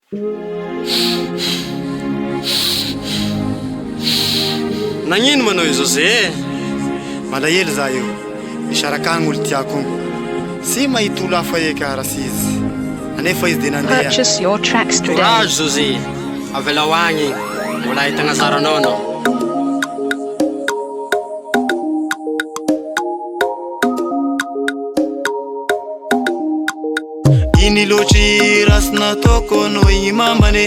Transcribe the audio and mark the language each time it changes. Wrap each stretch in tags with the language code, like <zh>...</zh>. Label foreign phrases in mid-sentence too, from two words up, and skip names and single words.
<mg>Nagnino manao io José? Malahelo za io, misaraka agny olo tiako igny. Sy mahita olo hafa eka rasy izy, anefa izy de nandeha.</mg> <en>Purchase your tracks today.</en> <mg>Courage José, avela ho agny mbola ahitagna zaranao anao. Iny loatry rasy nataoko anao igny mambane.</mg>